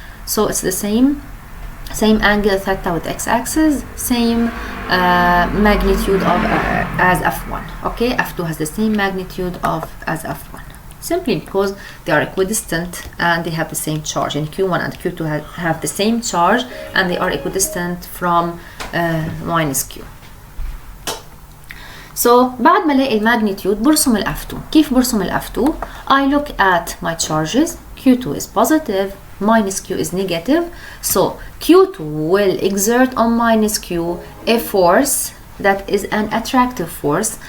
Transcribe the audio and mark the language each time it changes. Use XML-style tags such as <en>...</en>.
<en>So it's the same angle theta with x-axis, same magnitude of as f1. Okay, f2 has the same magnitude of as f1 simply because they are equidistant and they have the same charge. And q1 and q2 have the same charge and they are equidistant from minus q.</en> <ar>So بعد ما الاقي الماجنتيود برسم ال f2. كيف برسم ال f2?</ar> <en>I look at my charges. q2 is positive, minus q is negative. So q2 will exert on minus q a force that is an attractive force.</en>